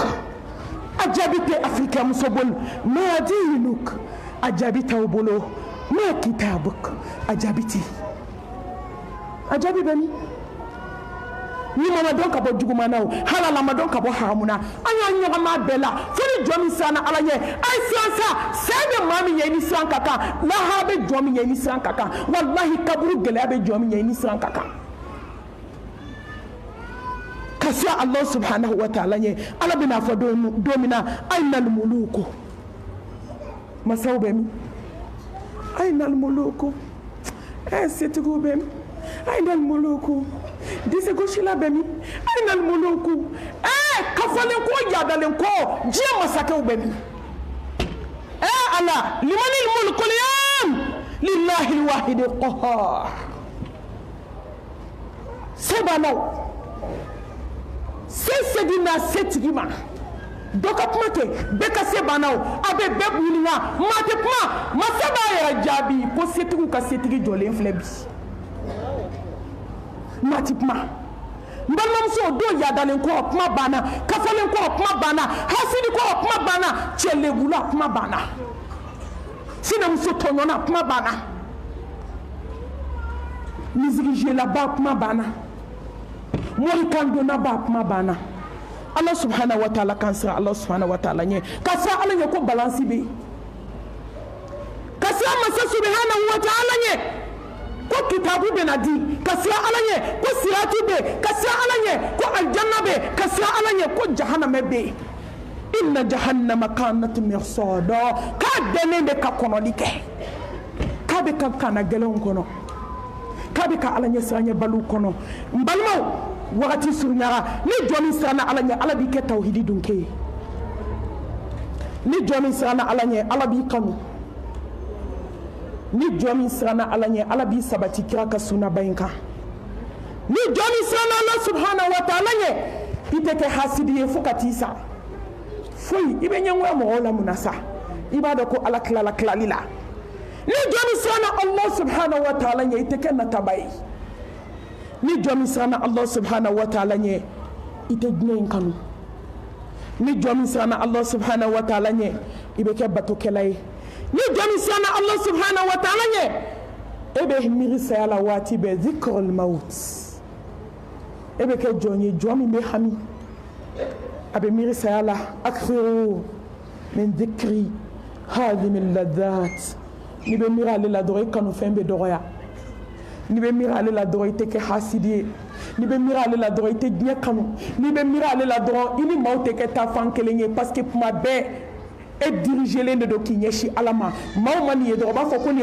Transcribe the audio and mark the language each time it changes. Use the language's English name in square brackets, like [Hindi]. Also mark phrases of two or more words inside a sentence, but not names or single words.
[Bambara] a jaabi tɛ Africain muso bolo ma dinuk a jaabi t'aw bolo ma kitabuk a jaabi tɛ a jaabi bɛ min ni ma dɔn ka bɔ juguman na o halala ma dɔn ka bɔ haramu na an y'an ɲɔgɔnma bɛɛ la fo ni jɔn min siranna Ala ɲɛ a ye siran sa saya bɛ maa min ɲɛ i ni siran ka kan lahara bɛ jɔn min ɲɛ i ni siran ka kan walahi kaburu gɛlɛya bɛ jɔn min ɲɛ i ni siran ka kan ka siran [Arabic] الله سبحانه وتعالى [Bambara] ɲɛ Ala bɛna fɔ don min na [Arabic] أين الملوك [Bambara] masaw bɛ min [Arabic] أين الملوك [Bambara] setigiw bɛ min [Arabic] أين الملوك [Bambara] dise gosila bɛ min [Arabic] أين الملوك [Bambara] kafalen ko yadalen ko diɲɛ masakɛw bɛ min Ala [Arabic] لمن الملك اليوم لله الواحد القهار [Bambara] sebanaw se segina setigi ma dɔ ka kuma tɛ bɛɛ ka se bannaw a bɛ bɛɛ ɲininka maa tɛ kuma masa b'a yɛrɛ jaabi ko setigiw ka setigi jɔlen filɛ bi mati kuma balimamuso do yadalen ko kuma banna kafalen ko kuma banna hasidi ko kuma banna cɛlebula kuma banna sinamuso tɔɲɔna kuma banna misigijɛlaba kuma banna morikandonna ba kuma banna [Arabic] الله سبحانه وتعالى [Bambara] kan sira [Arabic] الله سبحانه وتعالى [Bambara] ɲɛ ka sira Ala ɲɛ ko balance bɛ yen ka sira masa subhanahu [Arabic] وتعالى [Bambara] ɲɛ ko kitabu bɛna di ka sira Ala ɲɛ ko sirati bɛ ka sira Ala ɲɛ ko aljanna bɛ ka sira Ala ɲɛ ko jahannama bɛ yen [Arabic] إن جهنم كانت مرصادا [Bambara] k'a dɛnnen bɛ ka kɔnɔli kɛ k'a bɛ ka kana gɛlɛnw kɔnɔ k'a bɛ ka Ala ɲɛ sira ɲɛ baliw kɔnɔ n balimaw wagati surunyara ni jɔn min siranna Ala ɲɛ Ala b'i kɛ tawhidi dunke ye ni jɔn min siranna Ala ɲɛ Ala b'i kanu ni jɔn min siranna Ala ɲɛ Ala b'i sabati kira ka sunaba in kan ni jɔn min siranna [Arabic] الله سبحانه وتعالى [Bambara] ɲɛ i tɛ kɛ hasidi ye fo ka t'i sa foyi i bɛ ɲɛngoya mɔgɔw la munna sa i b'a dɔn ko Ala tilala tilali la ni jɔn min siranna [Arabic] الله سبحانه وتعالى [Bambara] ɲɛ i tɛ kɛ nataba ye ni jɔn min siranna [Arabic] الله سبحانه وتعالى [Bambara] ɲɛ i tɛ diɲɛ in kanu ni jɔn min siranna [Arabic] الله سبحانه وتعالى [Bambara] ɲɛ i bɛ kɛ batokɛla ye ni jɔn min siranna [Arabic] الله سبحانه وتعالى [Bambara] ɲɛ e bɛ miiri saya la waati bɛɛ [Arabic] ذكر الموت [Bambara] e bɛ kɛ jɔn ye jɔn min bɛ hami a bɛ miiri saya la [Arabic] أكثروا من ذكر هاذم اللذات [Bambara] ni bɛ miiri ale la dɔrɔn i kanufɛn bɛ dɔgɔya ni bɛ miiri ale la dɔrɔn i tɛ kɛ hasidi ye ni bɛ miiri ale la dɔrɔn i tɛ diɲɛ kanu ni bɛ miiri ale la dɔrɔn i ni maaw tɛ kɛ taafan kelen ye [French] parce que [Bambara] kuma bɛɛ e dirigelen de don k'i ɲɛsin Ala ma maaw ma nin ye dɔrɔn u b'a fɔ ko nin ye